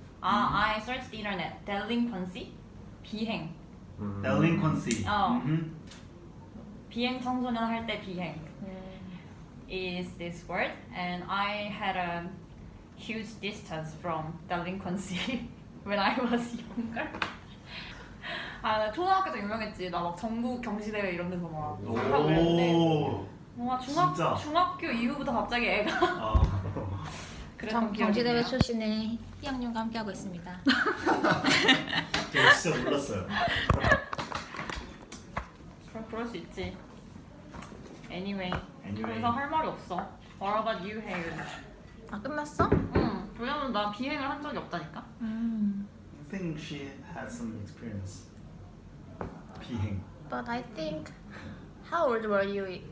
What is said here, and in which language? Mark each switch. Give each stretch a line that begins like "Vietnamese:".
English: I searched the internet. Delinquency, 비행. Delinquency.
Korean: 비행 청소년 할 때
English: 비행 is this word, and I had a huge distance from delinquency when I was younger.
Korean: 나 초등학교 때 유명했지. 나 막 전국 경시대회 이런 데서 막 우승하고 이랬는데 오. 뭔가 진짜? 중학교 이후부터 갑자기 애가 그랬던 기억이 경시대회 있네요. 출신의 희양님과 함께하고 있습니다. 제가 진짜 몰랐어요. 그럴 수 있지.
English: Anyway. Anyway.
Korean: 그래서 할 말이 없어.
English: What about you, Haeun?
Korean: 아 끝났어? 응. 왜냐면 나 비행을 한 적이 없다니까.
English: I think she had some experience.
Korean: 비행.
English: But I think how old were you?